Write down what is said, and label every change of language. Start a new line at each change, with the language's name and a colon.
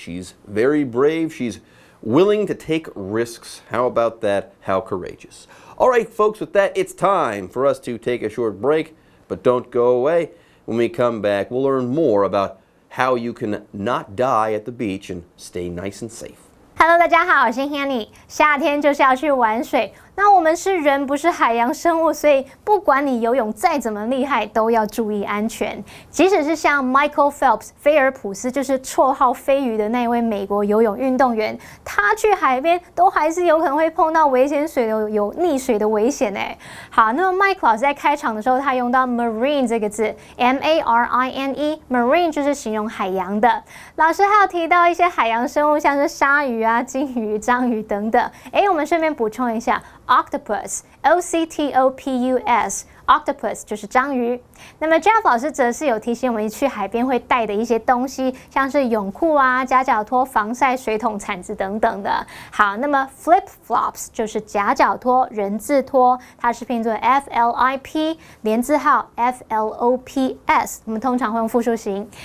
English: She's very brave. She's willing to take risks. How about that? How courageous. All right, folks, with that, it's time for us to take a short break, but don't go away. When we come back, we'll learn more about how you can not die at the beach and stay nice and safe.
Chinese: Hello， 大家好，我是 Hanny。夏天就是要去玩水。那我们是人，不是海洋生物，所以不管你游泳再怎么厉害，都要注意安全。即使是像 Michael Phelps 菲尔普斯，就是绰号飞鱼的那位美国游泳运动员，他去海边都还是有可能会碰到危险水流，有溺水的危险哎。好，那么 Mike 老师在开场的时候，他用到 marine 这个字 ，M-A-R-I-N-E，marine 就是形容海洋的。老师还有提到一些海洋生物，像是鲨鱼啊、金鱼、章鱼等等。我们顺便补充一下。 Octopus, O-C-T-O-P-U-S, octopus 就是章鱼。那么 Jeff 老师则是有提醒我们去海边会带的一些东西，像是泳裤啊、夹脚拖、防晒水桶、铲子等等的。好，那么 flip flops 就是夹脚拖、人字拖，它是拼作 F-L-I-P， 连字号 F-L-O-P-S， 我们通常会用复数形。